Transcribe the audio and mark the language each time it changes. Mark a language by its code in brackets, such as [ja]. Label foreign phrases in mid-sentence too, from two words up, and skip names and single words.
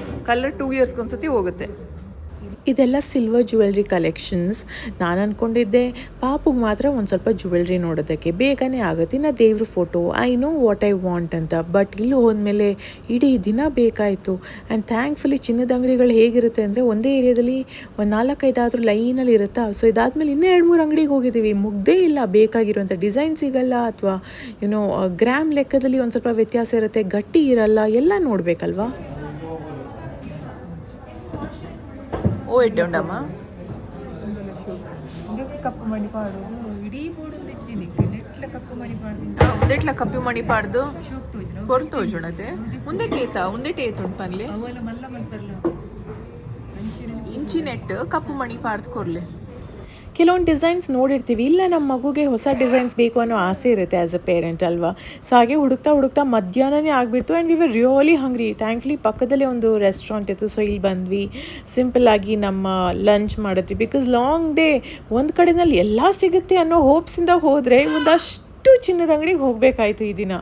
[kn] ಕಲರ್ 2 ಇಯರ್ಸ್ಗೆ ಒಂದ್ಸತಿ ಹೋಗುತ್ತೆ. ಇದೆಲ್ಲ [en] silver jewellery collections. [kn] ನಾನು ಅಂದ್ಕೊಂಡಿದ್ದೆ ಪಾಪುಗೆ ಮಾತ್ರ ಒಂದು ಸ್ವಲ್ಪ ಜ್ಯುವೆಲ್ರಿ ನೋಡೋದಕ್ಕೆ ಬೇಗನೆ ಆಗುತ್ತೆ, ಇನ್ನು ದೇವ್ರ ಫೋಟೋ [en] I know what I want [kn] ಅಂತ. ಬಟ್ ಇಲ್ಲಿ ಹೋದ್ಮೇಲೆ ಇಡೀ ದಿನ ಬೇಕಾಯಿತು. ಆ್ಯಂಡ್ ಥ್ಯಾಂಕ್ಫುಲಿ ಚಿನ್ನದ ಅಂಗಡಿಗಳು ಹೇಗಿರುತ್ತೆ ಅಂದರೆ ಒಂದೇ ಏರಿಯಾದಲ್ಲಿ ಒಂದು 4-5 ಲೈನಲ್ಲಿ ಇರುತ್ತಾ. ಸೊ ಇದಾದಮೇಲೆ ಇನ್ನೂ 2-3 ಅಂಗಡಿಗೆ ಹೋಗಿದ್ದೀವಿ, ಮುಗ್ದೇ ಇಲ್ಲ. ಬೇಕಾಗಿರುವಂಥ ಡಿಸೈನ್ ಸಿಗಲ್ಲ, ಅಥವಾ ಏನೋ ಗ್ರಾಮ್ ಲೆಕ್ಕದಲ್ಲಿ ಒಂದು ಸ್ವಲ್ಪ ವ್ಯತ್ಯಾಸ ಇರುತ್ತೆ, ಗಟ್ಟಿ ಇರಲ್ಲ, ಎಲ್ಲ ನೋಡಬೇಕಲ್ವಾ. [tcy] ಓ ಎಡ್ಡೆ ಉಂಡಮ್ಮ ಕಪ್ಪು ಮಣಿ ಪಾಡೋದು ಇಡೀ ಬೋರ್ಡು ತೆಚ್ಚಿನಿ ನೆಟ್ಲ ಕಪ್ಪು ಮಣಿ ಪಾಡ್ದು ಒಂದೆಟ್ಲ ಕಪ್ಪಿ ಮಣಿ ಪಾಡ್ದು ಶೋಕ್ ತೋಜನ ಕೊರ್ತೋಜುಣತೆ ಮುಂದೆ ಕೇತ ಒಂದೆಟೆ ಏತುಂಡು ಪನ್ಲೆ ಅವೆಲ್ಲ ಮಲ್ಲ ಮಲ್ಪರ್ಲ ಇಂಚಿ ನೆಟ್ ಕಪ್ಪು ಮಣಿ ಪಾಡ್ದು ಕೊರ್ಲೆ. [kn] ಕೆಲವೊಂದು ಡಿಸೈನ್ಸ್ ನೋಡಿರ್ತೀವಿ, ಇಲ್ಲ ನಮ್ಮ ಮಗುಗೆ ಹೊಸ ಡಿಸೈನ್ಸ್ ಬೇಕು ಅನ್ನೋ ಆಸೆ ಇರುತ್ತೆ [en] as a parent [kn] ಅಲ್ವಾ. ಸೊ ಹಾಗೆ ಹುಡುಕ್ತಾ ಮಧ್ಯಾಹ್ನನೇ ಆಗಿಬಿಡ್ತು. [en] and we were really hungry. [kn] ಥ್ಯಾಂಕ್ಫುಲಿ ಪಕ್ಕದಲ್ಲೇ ಒಂದು ರೆಸ್ಟೋರೆಂಟ್ ಇತ್ತು, ಸೊ ಇಲ್ಲಿ ಬಂದ್ವಿ, ಸಿಂಪಲ್ಲಾಗಿ ನಮ್ಮ ಲಂಚ್ ಮಾಡಿದ್ವಿ. [en] because long day [kn] ಒಂದು ಕಡೆಯಲ್ಲಿ ಎಲ್ಲ ಸಿಗುತ್ತೆ ಅನ್ನೋ ಹೋಪ್ಸಿಂದ ಹೋದರೆ ಒಂದಷ್ಟು ಚಿನ್ನದ ಅಂಗಡಿಗೆ ಹೋಗಬೇಕಾಯ್ತು ಈ ದಿನ.